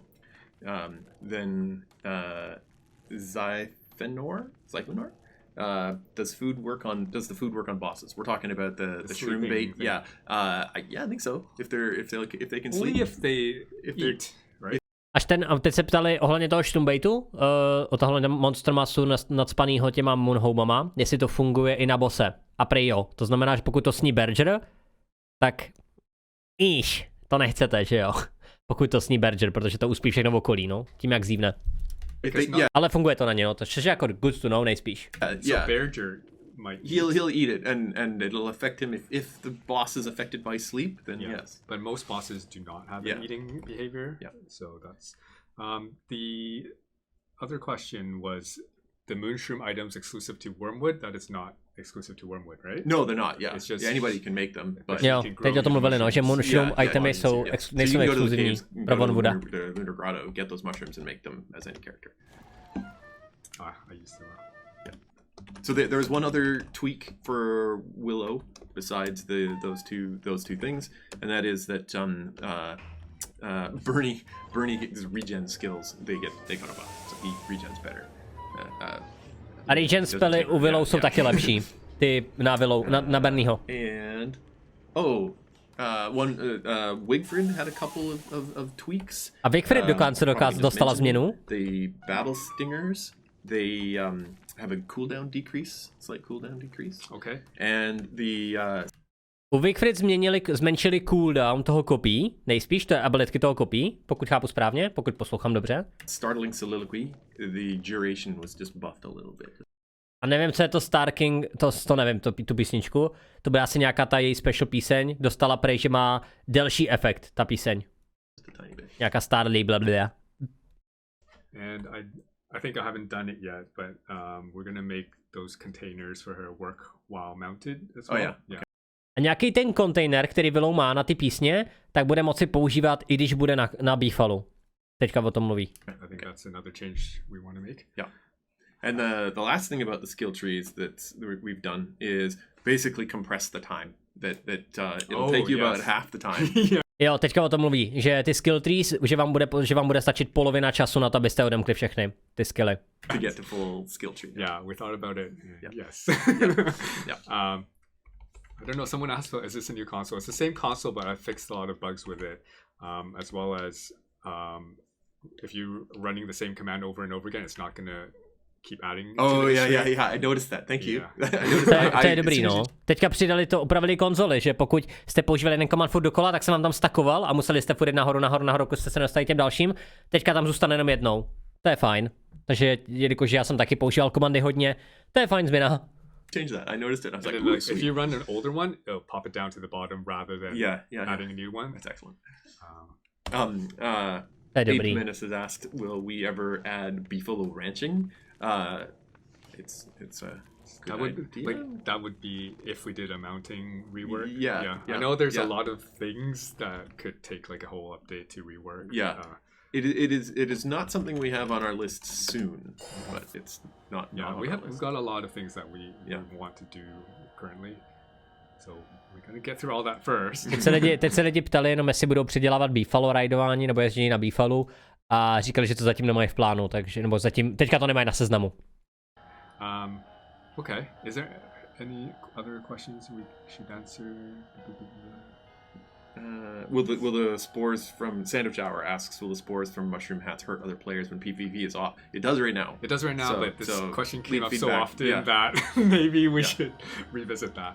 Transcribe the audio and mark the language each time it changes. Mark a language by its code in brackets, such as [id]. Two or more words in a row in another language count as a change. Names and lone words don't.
[en] Then Zyphenor? Does the food work on bosses? We're talking about the shroom bait. Thing. Yeah. I think so. If they can sleep. Only if they eat, right? [cs] Teď se ptali ohledně toho shroom o tohle monster masu nadspanýho těma moonhomama, jestli to funguje i na bose. A prej jo. To znamená, že pokud to sní Berger, tak to nechcete, že jo? Pokud to sní Berger, protože to uspí všechno v okolí, no. Tím jak zívne. Ale funguje to na ně, no. To je jako [en] good to know [cs] nejspíš. [en] So Berger might he'll eat it and it'll affect him if the boss is affected by sleep, then yes. But most bosses do not have an eating behavior. Yeah. So that's the other question was the moonshroom items exclusive to Wormwood. That is not exclusive to Wormwood, right? No, they're not. Yeah, it's just anybody can make them. But [cs] jo, teď o tom mluvili, no, že moonshroom itemy nejsou exkluzivní pro Wormwooda. [en] The Lunar Grotto, get those mushrooms and make them as any character. I used to. So there was one other tweak for Willow besides those two things, and that is that Bernie gets regen skills. They got a buff, so he regens better. [cs] A regen spely u Willow jsou taky lepší. Ty na Bernieho. [en] And Wigfrid had a couple of tweaks. [cs] A Wigfrid dostala změnu. [en] The battle stingers, they have a slight cooldown decrease. Okay. And [cs] u Wigfrid zmenšili cooldown toho kopí, nejspíš to je abilitky toho kopí, pokud chápu správně, pokud poslouchám dobře. [en] Startling Soliloquy, the duration was just buffed a little bit. [cs] A nevím, co je to Star King, to nevím, tu písničku. To byla asi nějaká ta její special píseň, dostala prej, že má delší efekt, ta píseň. Nějaká Starly, blablabla. [en] And I think I haven't done it yet, but we're gonna make those containers for her work while mounted as well. Oh yeah. [cs] A nějaký ten kontejner, který Willow má na ty písně, tak bude moci používat, i když bude na Beefalu. Teďka o tom mluví. [en] I think that's another change we want to make. Yeah. And the last thing about the skill trees that we've done is basically compress the time. That it'll take you about half the time. [cs] Jo, teďka o tom mluví, že ty [en] skill trees, [cs] že vám bude stačit polovina času na to, abyste odemkli všechny ty skilly. [en] To get the full skill tree. Yeah, we thought about it. Yes. Yeah. I don't know, someone asked about, is this a new console? It's the same console, but I fixed a lot of bugs with it. As well as if you're running the same command over and over again, it's not going to keep adding. Oh, yeah, I noticed that. Thank you. [cs] To je dobrý, no. Teďka upravili konzoli, že pokud jste používali jeden command furt dokola, tak se vám tam stakoval a museli jste furt nahoru, pokud jste se dostali těm dalším. Teďka tam zůstane jenom jednou. To je fajn. Takže jelikož já jsem taky používal komandy hodně, to je fajn změna. [en] Change that. I noticed it. I was like, then, if you run an older one, it'll pop it down to the bottom rather than adding a new one. That's excellent. [cs] To je dobrý. [en] Ape Menace has asked, will we ever add beefalo ranching? It's a that would be if we did a mounting rework. Yeah. I know there's a lot of things that could take like a whole update to rework. Yeah. It is not something we have on our list soon, but it's not. We've got a lot of things that we want to do currently. So we're gonna get through all that first. [cs] Teď se lidi ptali jenom, jestli budou přidělávat beefalo raidování nebo ježdění na beefalu a říkali, že to zatím nemají v plánu, takže nebo zatím teďka to nemají na seznamu. [en] Okay. Is there any other questions we should answer? Will the spores from Sand of Shower asks, will the spores from mushroom hats hurt other players when PvP is off? It does right now. It does right now, but this question came up so often that maybe we should revisit that.